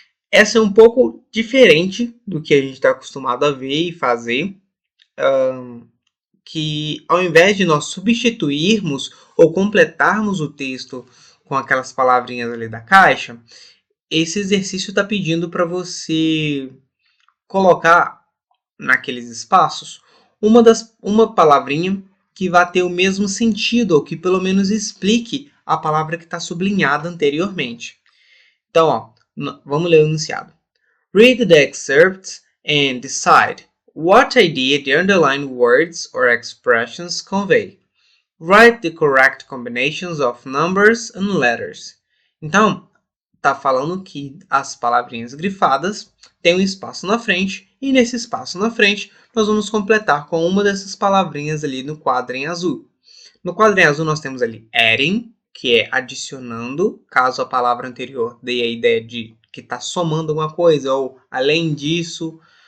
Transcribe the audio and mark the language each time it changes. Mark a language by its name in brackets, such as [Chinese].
[Portuguese] Essa é um pouco diferente do que a gente está acostumado a ver e fazer, que ao invés de nós substituirmos ou completarmos o texto com aquelas palavrinhas ali da caixa, esse exercício está pedindo para você colocar naqueles espaços uma palavrinha que vá ter o mesmo sentido, ou que pelo menos explique a palavra que está sublinhada anteriormente. Então, ó, vamos ler o enunciado. [English] Read the excerpts and decide what idea the underlined words or expressions convey. Write the correct combinations of numbers and letters. [Portuguese] Então, tá falando que as palavrinhas grifadas têm um espaço na frente, e nesse espaço na frente nós vamos completar com uma dessas palavrinhas ali no quadro em azul. No quadro em azul nós temos ali adding, que é adicionando, caso a palavra anterior dê a ideia de que está somando alguma coisa, ou além disso.